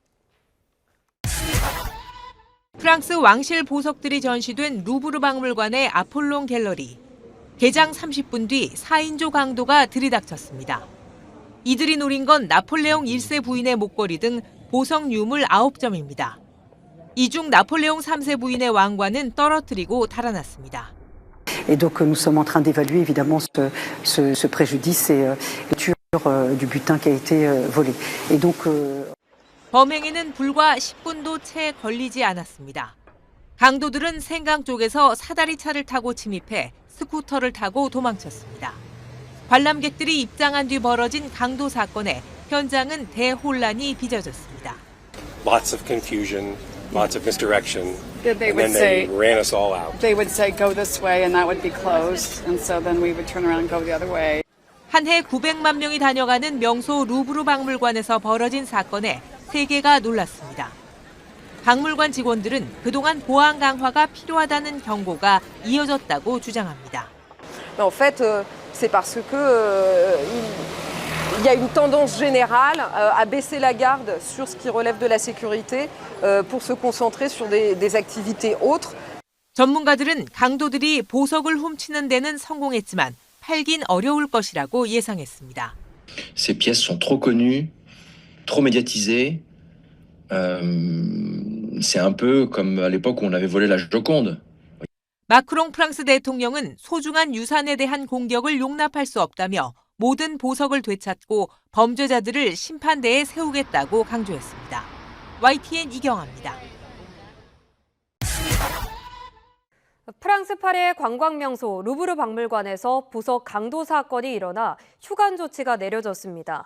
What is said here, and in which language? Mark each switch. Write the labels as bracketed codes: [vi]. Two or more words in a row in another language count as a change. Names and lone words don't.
[ko] 프랑스 왕실 보석들이 전시된 루브르 박물관의 아폴론 갤러리. 개장 30분 뒤 4인조 강도가 들이닥쳤습니다. 이들이 노린 건 나폴레옹 1세 부인의 목걸이 등 보석 유물 9점입니다. 이 중 나폴레옹 3세 부인의 왕관은 떨어뜨리고 달아났습니다. [fr] Et donc nous sommes en train d'évaluer évidemment ce préjudice et du butin qui a été volé. Et donc [ko] 범행에는 불과 10분도 채 걸리지 않았습니다. 강도들은 생강 쪽에서 사다리 차를 타고 침입해 스쿠터를 타고 도망쳤습니다. 관람객들이 입장한 뒤 벌어진 강도 사건에 현장은 대혼란이 빚어졌습니다. [en] Lots of confusion, lots of misdirection, They and would then they say ran us all out. they would say go this way and that would be closed, and so then we would turn around and go the other way. [ko] 한 해 900만 명이 다녀가는 명소 루브르 박물관에서 벌어진 사건에 세계가 놀랐습니다. 박물관 직원들은 그동안 보안 강화가 필요하다는 경고가 이어졌다고 주장합니다. [fr] En fait, c'est parce que il y a une tendance générale à baisser la garde sur ce qui relève de la sécurité pour se concentrer sur des activités autres. [ko] 전문가들은 강도들이 보석을 훔치는 데는 성공했지만 팔긴 어려울 것이라고 예상했습니다. [fr] Ces pièces sont trop connues, trop médiatisées. C'est un peu comme à l'époque où on avait volé la Joconde. [ko] 마크롱 프랑스 대통령은 소중한 유산에 대한 공격을 용납할 수 없다며 모든 보석을 되찾고 범죄자들을 심판대에 세우겠다고 강조했습니다. YTN 이경아입니다. 프랑스 파리의 관광명소 루브르 박물관에서 보석 강도 사건이 일어나 휴관 조치가 내려졌습니다.